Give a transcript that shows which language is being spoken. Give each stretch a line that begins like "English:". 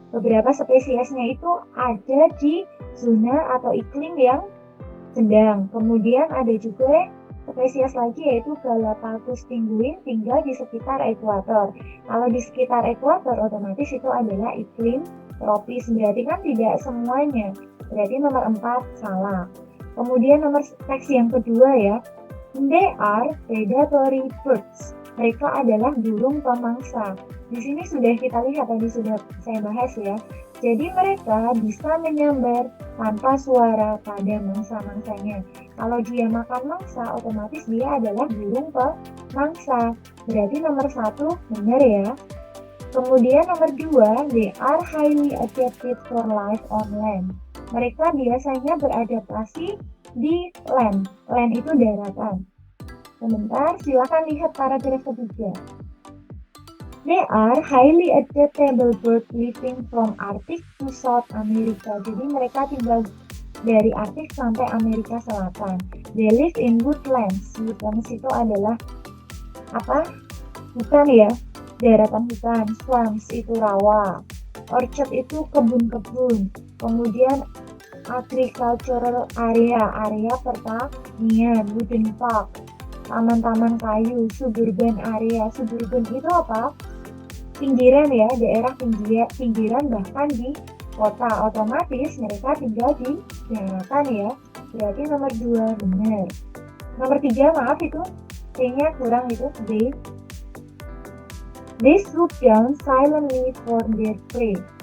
Indonesian: Beberapa spesiesnya itu ada di zona atau iklim yang sedang. Kemudian ada juga spesies lagi yaitu Galapagos penguin tinggal di sekitar ekuator. Kalau di sekitar ekuator otomatis itu adalah iklim tropis. Berarti kan tidak semuanya. Berarti nomor 4 salah. Kemudian nomor teks yang kedua ya.
English: They are predatory birds.
Indonesian: Mereka adalah burung pemangsa. Di sini sudah kita lihat, tadi sudah saya bahas ya. Jadi mereka bisa menyambar tanpa suara pada mangsa-mangsanya. Kalau dia makan mangsa, otomatis dia adalah burung pemangsa. Berarti nomor 1 benar ya. Kemudian nomor 2,
English: they are highly adapted for life on land.
Indonesian: Mereka biasanya beradaptasi di land. Land itu daratan. Sebentar, silakan lihat paragraf ketiga.
English: They are highly adaptable birds living from Arctic to South America.
Indonesian: Jadi mereka tinggal dari Arctic sampai Amerika Selatan.
English: They live in woodlands.
Indonesian: Woodlands itu adalah hutan ya, daratan hutan. Swamps itu rawa. Orchard itu kebun-kebun. Kemudian agricultural area pertanian. Wooden park, taman-taman kayu. Suburban area. Suburban itu apa? Pinggiran ya, daerah pinggiran bahkan di kota. Otomatis mereka tinggal di daratan ya. Berarti nomor 2 benar. Nomor 3 maaf itu C-nya kurang itu D.
English: They swoop down silently for their prey.